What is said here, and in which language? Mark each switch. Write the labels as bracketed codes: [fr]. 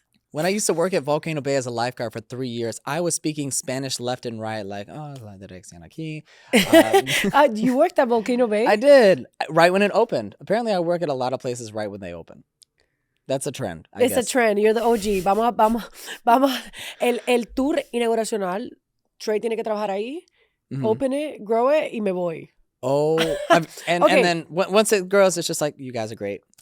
[en] When I used to work at Volcano Bay as a lifeguard for 3 years, I was speaking Spanish left and right, like, [es] la dirección aquí. [en] You worked at Volcano Bay? I did, right when it opened. Apparently, I work at a lot of places right when they open. That's a trend, I guess. It's a trend. You're the OG. [es] Vamos. El tour inauguracional, Trey tiene que trabajar ahí. [en] Mm-hmm. Open it, grow it, [es] y me voy. [en] Oh, and then once it grows, it's just like, you guys are great.